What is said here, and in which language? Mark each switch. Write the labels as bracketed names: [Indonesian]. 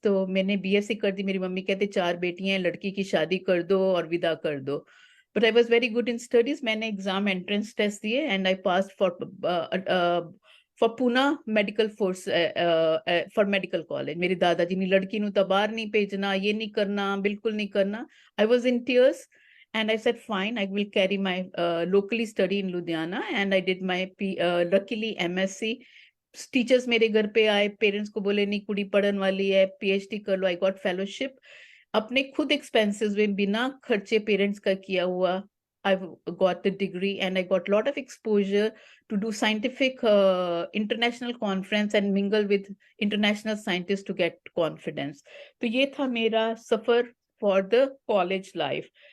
[Hindi] तो मैंने BSc कर दी। मेरी मम्मी कहते 4 बेटियां हैं, लड़की की शादी कर दो और विदा कर दो। [English] But I was very good in studies. [Hindi] मैंने एग्जाम एंट्रेंस टेस्ट दिए [English] And I pass for Poona medical force for medical college. [Hindi] मेरे दादाजी ने लड़की नु तो बाहर नहीं भेजना, ये नहीं करना, बिल्कुल नहीं करना। [English] I was in tears and I said fine, I will carry my locally study in Ludhiana, and I did my luckily MSc। [Hindi] Teachers मेरे घर पे आए, पेरेंट्स को बोले नहीं कुड़ी पढ़न वाली है, PhD कर लो। [English] I got fellowship [Hindi] अपने खुद एक्सपेंसेस में, बिना खर्चे पेरेंट्स का किया हुआ। [English] I got the degree and I got a lot of exposure to do scientific international conference and mingle with international scientists to get confidence। [Hindi] तो ये था मेरा सफर [English] for the college life।